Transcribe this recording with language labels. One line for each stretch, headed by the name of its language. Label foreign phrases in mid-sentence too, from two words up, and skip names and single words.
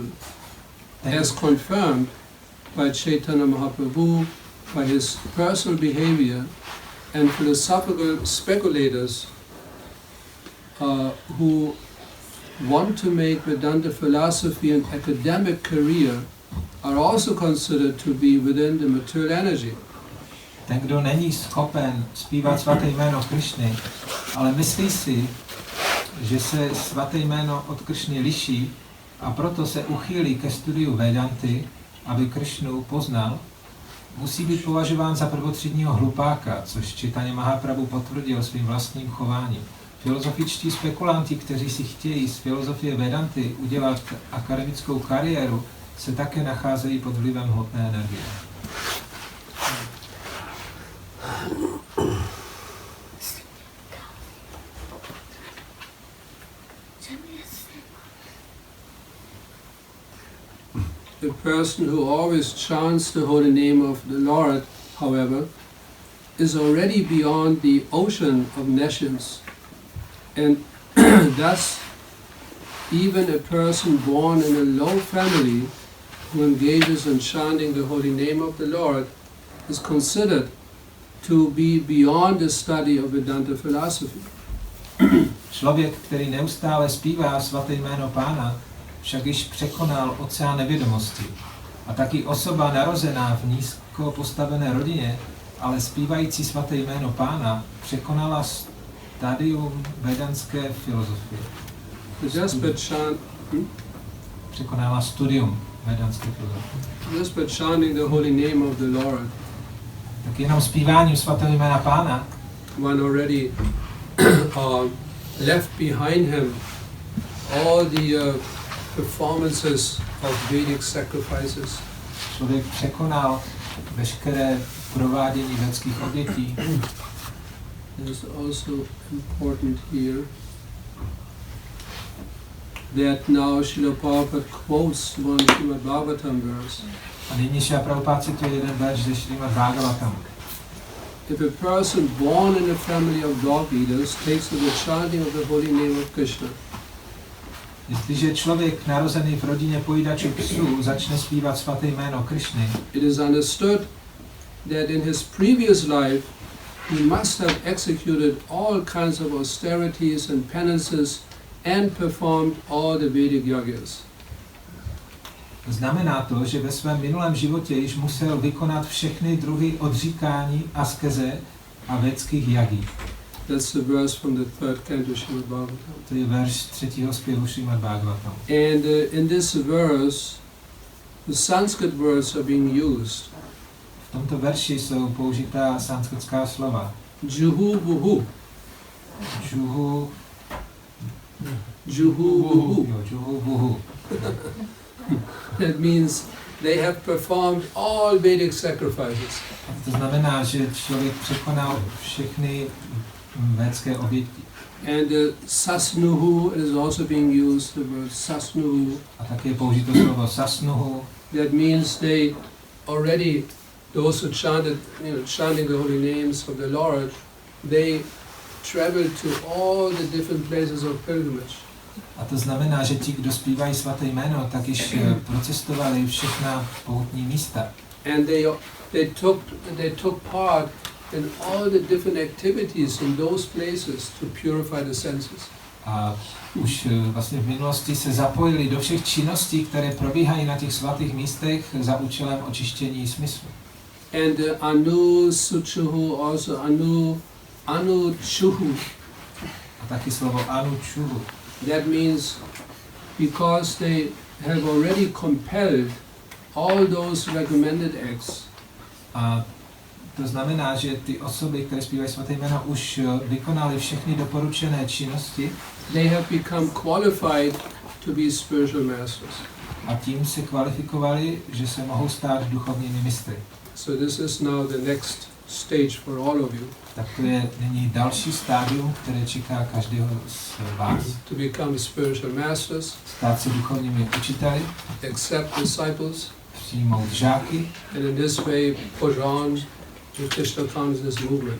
English: As confirmed by Chaitanya Mahaprabhu, by his personal behavior and philosophical speculators who want to make Vedanta philosophy an academic career are also considered to be within the material energy.
Czech: Ten, kdo není schopen zpívat svaté jméno Krišny, ale myslí si, že se svaté jméno od Krišny liší a proto se uchýlí ke studiu Vedanty, aby Krišnu poznal, musí být považován za prvotřídního hlupáka, což Chaitanya Mahaprabhu potvrdil svým vlastním chováním. Filozofičtí spekulanti, kteří si chtějí z filozofie Vedanty udělat akademickou kariéru, se také nacházejí pod vlivem hmotné energie.
English: The person who always chants the holy name of the Lord, however, is already beyond the ocean of nescience, and thus even a person born in a low family who engages in chanting the holy name of the Lord is considered to be beyond the study of Vedanta philosophy.
Czech: Člověk, který neustále zpívá svaté jméno Pána, však již překonal oceán nevědomosti. A taky osoba narozená v nízko postavené rodině, ale zpívající svaté jméno Pána, překonala stádium vedanské filozofie. Překonala studium vedanské filozofie.
English: Just by chanting the holy name of the Lord,
Czech: Tak jenom zpíváním svatého jména Pána
English: one already left behind him all the performances of Vedic sacrifices.
Czech: člověk překonal veškeré provádění védských obětí.
English: It is also important here that now Srila Prabhupada quotes one Srimad Bhagavatam verse.
Czech: A nyní Srila Prabhupada cituje jeden verš ze Srimad Bhagavatam.
English: If a person born in a family of dog eaters takes to the chanting of the holy name of Krishna,
Czech: Jestliže člověk narozený v rodině pojídačů psů začne zpívat svaté jméno Krišny,
English: it is understood that in his previous life he must have executed all kinds of austerities and penances and performed all the Vedic yagas.
Czech: znamená to, že ve svém minulém životě již musel vykonat všechny druhy odříkání, askeze a védských jagí.
English: That's the verse from the third canto Srimad Bhagavatam.
Czech: To je verš 3. zpěvu Srimad Bhagavatam.
English: And in this verse, the Sanskrit words are being used.
Czech: V tomto verši jsou použitá sanskritská slova.
Sanskrit: Juhu buhu. Juhu, Juhu buhu. jo, juhu buhu.
English: That means they have performed all Vedic sacrifices.
Czech: A to znamená, že člověk překonal všechny védské oběti.
English: And sasnuhu is also being used, the word sasnuhu.
Czech: A také je použito slovo sasnuhu.
English: That means they already, those who chanted, chanting the holy names of the Lord, they traveled to all the different places of pilgrimage.
Czech: A to znamená, že ti, kdo zpívají svaté jméno, tak již procestovali všechna poutní místa.
English: And they took part in all the different activities in those places to purify the senses.
Czech: A už vlastně v minulosti se zapojili do všech činností, které probíhají na těch svatých místech za účelem očištění smyslu.
Sanskrit: And anu suchuhu, also anu chuhu.
Czech: A taky slovo
Sanskrit: anu čuhu.
English: That means because they have already compelled all those recommended acts.
Czech: A to znamená, že ty osoby, které zpívají svaté jméno, už vykonaly všechny doporučené činnosti.
English: They have become qualified to be spiritual masters.
Czech: A tím se kvalifikovali, že se mohou stát duchovními mistry.
English: So this is now the next stage for all of you.
Czech: Tak to je nyní další stádium, které čeká každého z vás.
English: To become spiritual masters,
Czech: Stát se duchovními učiteli,
English: accept disciples,
Czech: přijmout žáky
English: and in this way push on the Krishna consciousness movement.